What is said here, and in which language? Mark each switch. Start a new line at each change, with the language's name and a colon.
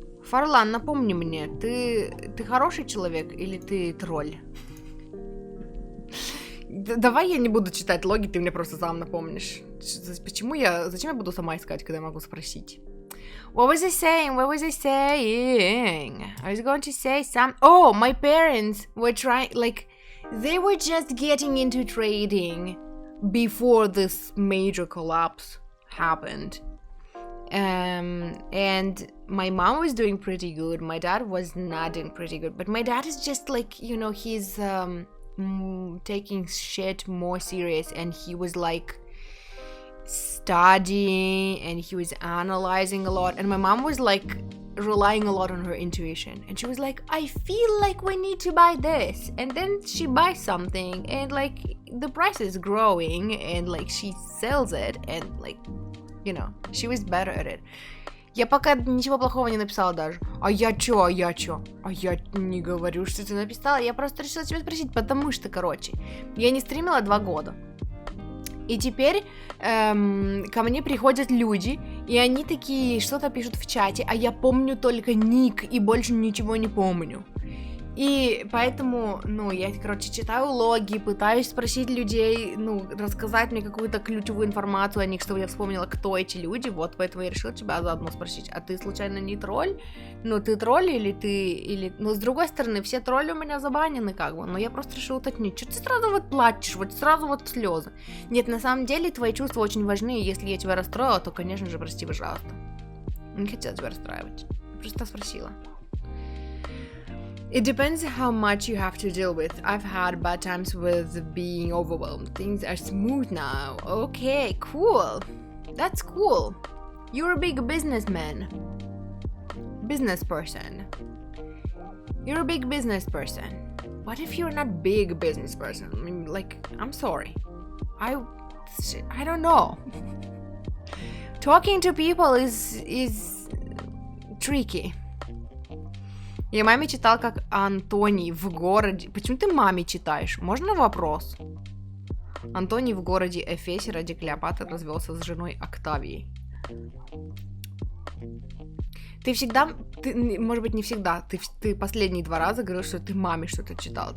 Russian: Фарлан, напомни мне, ты хороший человек или ты тролль? Давай я не буду читать логи, ты мне просто сам напомнишь. Зачем я буду сама искать, когда я могу спросить?
English: What was I saying? What was I saying? I was going to say some... Oh, my parents were trying... Like, they were just getting into trading before this major collapse happened. And my mom was doing pretty good. My dad was not doing pretty good. But my dad is just like, you know, he's taking shit more serious. And he was like... studying and he was analyzing a lot, and my mom was like relying a lot on her intuition, and she was like, I feel like we need to buy this, and then she buys something and like the price is growing and like she sells it, and like, you know, she was better at it.
Russian: Я пока ничего плохого не написала даже. А я чё? А я не говорю, что ты написала, я просто решила тебя спросить, потому что, короче, я не стримила 2 года. И теперь ко мне приходят люди, и они такие что-то пишут в чате, а я помню только ник и больше ничего не помню. И поэтому, ну, я, короче, читаю логи, пытаюсь спросить людей, ну, рассказать мне какую-то ключевую информацию о них, чтобы я вспомнила, кто эти люди, вот, поэтому я решила тебя заодно спросить, а ты, случайно, не тролль? Ну, ты тролль или... Ну, с другой стороны, все тролли у меня забанены, как бы, но я просто решила уточнить, что ты сразу вот плачешь, вот сразу вот слезы? Нет, на самом деле, твои чувства очень важны, и если я тебя расстроила, то, конечно же, прости, пожалуйста. Не хотела тебя расстраивать, просто спросила.
English: It depends how much you have to deal with. I've had bad times with being overwhelmed. Things are smooth now. Okay, cool. That's cool. You're a big businessman. Business person. You're a big business person. What if you're not big business person? I mean, like, I'm sorry. I don't know. Talking to people is tricky.
Russian: Я маме читал, как Антоний в городе... Почему ты маме читаешь? Можно вопрос? Антоний в городе Эфесе ради Клеопатры развелся с женой Октавией. Ты всегда... может быть, не всегда. Ты последние 2 раза говорил, что ты маме что-то читал.